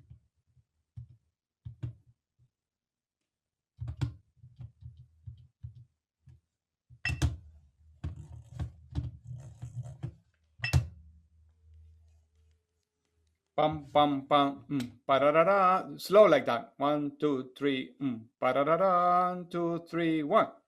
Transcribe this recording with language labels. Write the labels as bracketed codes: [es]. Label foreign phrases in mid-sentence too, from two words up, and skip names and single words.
[en] Pam, pam, pam, pa-da-da-da. Slow like that. 1, 2, 3, pa-da-da-da. 1, 2, 3, 1.